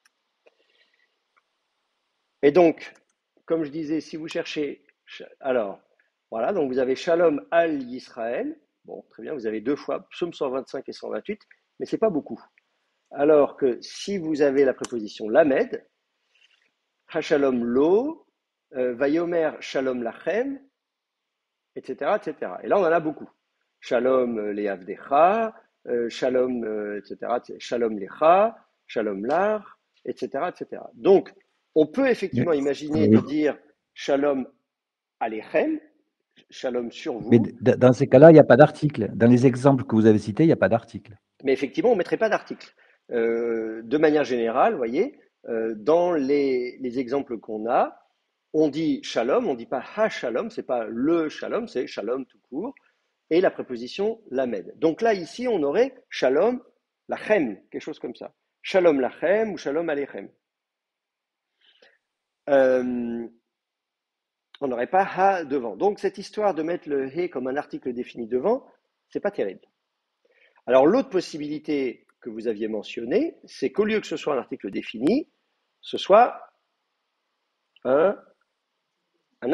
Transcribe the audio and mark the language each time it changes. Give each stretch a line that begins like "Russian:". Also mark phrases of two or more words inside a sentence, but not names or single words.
French: Et donc, comme je disais, si vous cherchez, alors, voilà, donc vous avez
Hebrew: שלום על ישראל.
French: Bon, très bien, vous avez deux fois, psaume 125 et 128, mais c'est pas beaucoup. Alors que si vous avez la préposition Lamed,
Hebrew: השלום לו, ויאמר שלום לכם,
French: etc., etc. Et là, on en a beaucoup.
Hebrew: שלום לעבדך, שלום,
French: etc.,
Hebrew: שלום לך, שלום לה,
French: etc., etc. Donc, on peut effectivement imaginer de dire
Hebrew: שלום עליכם,
French: Shalom sur Mais vous, dans ces cas-là, il n'y a pas d'article. Dans les exemples que vous avez cités, il n'y a pas d'article. mais effectivement, on ne mettrait pas d'article. De manière générale, vous voyez, dans les exemples qu'on a, on dit shalom, on ne dit pas
Hebrew: השלום,
French: c'est pas le shalom, c'est shalom tout court, et la préposition lamed. Donc là, ici, on aurait
Hebrew: שלום לכם,
French: quelque chose comme ça.
Hebrew: שלום לכם ou שלום עליכם.
French: On n'aurait pas ha devant. Donc cette histoire de mettre le he comme un article défini devant, c'est pas terrible. Alors l'autre possibilité que vous aviez mentionnée, c'est qu'au lieu que ce soit un article défini, ce soit un, un